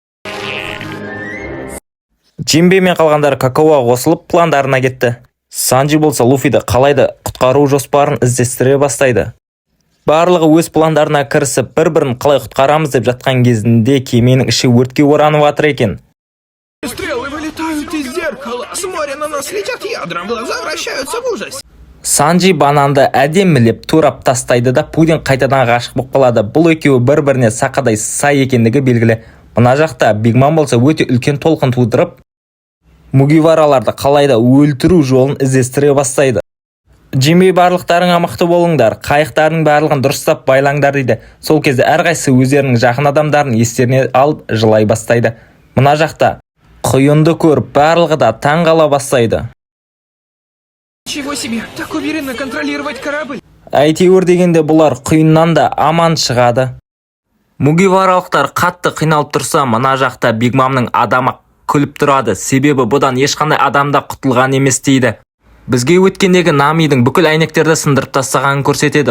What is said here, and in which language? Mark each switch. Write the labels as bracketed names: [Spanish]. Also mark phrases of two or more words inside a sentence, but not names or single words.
[Kazakh] Джимбе мен қалғандары какаоға қосылып пландарына кетті. Санджи болса Луфиді қалайды құтқару жоспарын іздестіре бастайды. Барлығы өз пландарына кірісіп, бір-бірін қалай құтқарамыз деп жатқан кезінде кеменің іші өртке оранып жатыр екен. [Russian] Стрелы вылетают из зеркала. С моря на нас летят ядром. Глаза вращаются в ужасе. [Kazakh] Санджи бананды әдемілеп турап тастайды да Пудин қайтадан ғашық болып қалады. Бұл екеуі бір-біріне сақадай сай екендігі белгілі. Мына жақта Бигман болса өте үлкен толқын тудырып, Мугивараларды қалайда өлтіру жолын іздестіре бастайды. Джимби барлықтарыңа мықты болыңдар, қайықтардың барлығын дұрыстап байлаңдар дейді. Сол кезде әрқайсысы өздерінің жақын адамдарын естеріне алып жылай бастайды. Мына жақта құйынды көріп барлығы да таң қала бастайды. [Russian] Чего себе, так уверенно контролировать корабль. [Kazakh] Әйтеуір дегенде бұлар құйыннан да аман шығады. Мугиваралықтар қатты қиналып тұрса, мына жақта Бигмамның адамы күліп тұрады. Себебі бұдан ешқандай адамда құтылған емес дейді. Бізге өткендегі Намидің бүкіл әйнектерді сындырып тастағанын көрсетеді.